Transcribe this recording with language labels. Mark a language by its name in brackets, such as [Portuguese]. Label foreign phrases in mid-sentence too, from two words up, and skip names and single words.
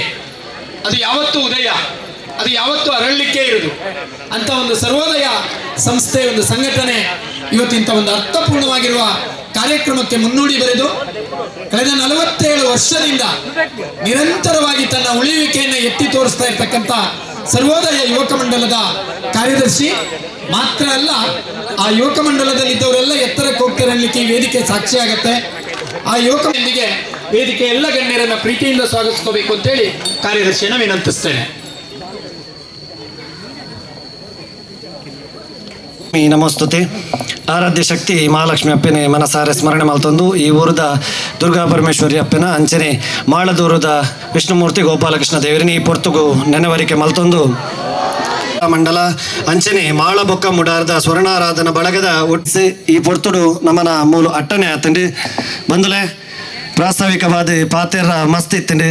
[Kannada] ಅದು ಯಾವತ್ತೂ ಉದಯ, ಅದು ಯಾವತ್ತೂ ಅರಳಲಿಕ್ಕೆ ಇರುವುದು ಅಂತ ಒಂದು ಸರ್ವೋದಯ ಸಂಸ್ಥೆ, ಒಂದು ಸಂಘಟನೆ ಇವತ್ತಿಂತ ಒಂದು ಅರ್ಥಪೂರ್ಣವಾಗಿರುವ ಕಾರ್ಯಕ್ರಮಕ್ಕೆ ಮುನ್ನುಡಿ ಬರೆದು ಕಳೆದ 47 ವರ್ಷದಿಂದ ನಿರಂತರವಾಗಿ ತನ್ನ ಉಳಿಯುವಿಕೆಯನ್ನು ಎತ್ತಿ ತೋರಿಸ್ತಾ ಇರ್ತಕ್ಕಂಥ ಸರ್ವೋದಯ ಯುವಕ ಮಂಡಲದ ಕಾರ್ಯದರ್ಶಿ ಮಾತ್ರ ಅಲ್ಲ, ಆ ಯುವಕ ಮಂಡಲದಲ್ಲಿದ್ದವರೆಲ್ಲ ಎತ್ತರಕ್ಕೆ ಹೋಗ್ತಾರೆ ಅನ್ನಲಿಕ್ಕೆ ಈ ವೇದಿಕೆ ಸಾಕ್ಷಿಯಾಗತ್ತೆ. ಆ ಯುವಕರೊಂದಿಗೆ ವೇದಿಕೆ ಎಲ್ಲ ಗಣ್ಯರನ್ನ ಪ್ರೀತಿಯಿಂದ ಸ್ವಾಗತಿಸ್ಕೋಬೇಕು ಅಂತೇಳಿ ಕಾರ್ಯದರ್ಶಿಯನ್ನು ವಿನಂತಿಸ್ತೇನೆ. ನಮಸ್ತುತೆ. [Tulu] ಆರಾಧ್ಯ ಶಕ್ತಿ ಮಹಾಲಕ್ಷ್ಮಿ ಅಪ್ಪನೆ ಮನಸಾರೆ ಸ್ಮರಣೆ ಮಲ್ತೊಂದು ಈ ಊರದ ದುರ್ಗಾ ಪರಮೇಶ್ವರಿ ಅಪ್ಪನ ಅಂಚನೆ ಮಾಳದೂರದ ವಿಷ್ಣುಮೂರ್ತಿ ಗೋಪಾಲಕೃಷ್ಣ ದೇವರಿನಿ ಈ ಪೊರ್ತುಗು ನೆನವರಿಕೆ ಮಲ್ತೊಂದು ಮಂಡಲ ಅಂಚನೆ ಮಾಳ ಬೊಕ್ಕ ಮುಡಾರದ ಸ್ವರ್ಣಾರಾಧನ ಬಳಗದ ಒಟ್ಟಿಸಿ ಈ ಪೊರ್ತುಡು ನಮ್ಮನ ಮೂಲು ಅಟ್ಟನೆ ಆತಂಡು ಬಂದುಲೆ ಪ್ರಾಸ್ತಾವಿಕವಾದ ಪಾತೆರ ಮಸ್ತ್ ಇತ್ತಂಡು